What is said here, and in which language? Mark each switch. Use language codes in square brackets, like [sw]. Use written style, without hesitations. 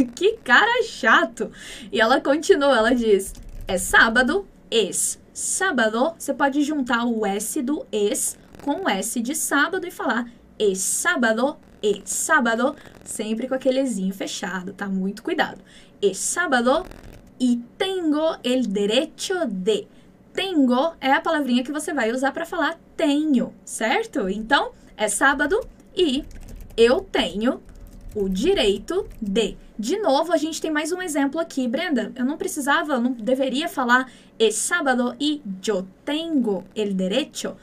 [pt] Que cara chato. E ela continua, ela diz, é sábado, [es] es sábado. [pt] Você pode juntar o S do es com o S de sábado e falar [es] es sábado, [pt] sempre com aquele ezinho fechado, tá? Muito cuidado. [es] Es sábado y tengo el derecho de. [pt] Tengo é a palavrinha que você vai usar para falar tenho, certo? Então, é sábado e eu tenho o direito de. De novo, a gente tem mais um exemplo aqui. Brenda, eu não deveria falar [es] es sábado y yo tengo el derecho?